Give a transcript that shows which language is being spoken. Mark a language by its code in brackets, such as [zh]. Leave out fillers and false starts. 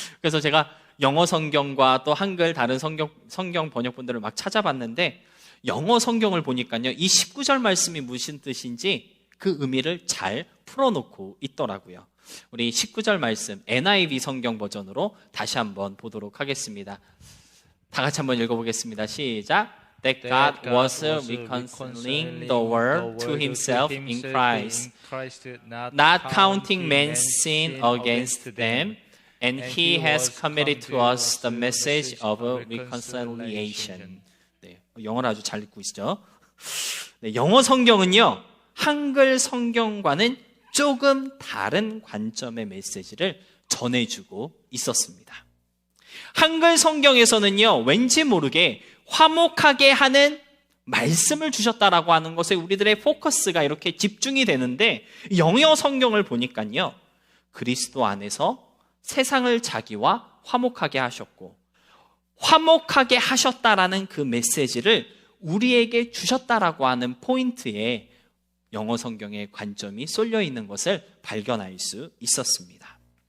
[ko] 그래서 제가 영어 성경과 또 한글 다른 성경 번역본들을 막 찾아봤는데 영어 성경을 보니까요, 이 19절 말씀이 무슨 뜻인지 그 의미를 잘 풀어놓고 있더라고요. 우리 19절 말씀 NIV 성경 버전으로 다시 한번 보도록 하겠습니다. 다 같이 한번 읽어보겠습니다. 시작. [en] That God was reconciling the world to himself in Christ, not counting man's sin against them, and he has committed to us the message of reconciliation. [ko] 네, 영어를 아주 잘 읽고 있죠. 네, 영어 성경은요, 한글 성경과는 조금 다른 관점의 메시지를 전해주고 있었습니다. 한글 성경에서는요, 왠지 모르게 화목하게 하는 말씀을 주셨다라고 하는 것에 우리들의 포커스가 이렇게 집중이 되는데, 영어 성경을 보니까요, 그리스도 안에서 세상을 자기와 화목하게 하셨고 화목하게 하셨다라는 그 메시지를 우리에게 주셨다라고 하는 포인트에 영어 성경의 관점이 쏠려 있는 것을 발견할 수 있었습니다.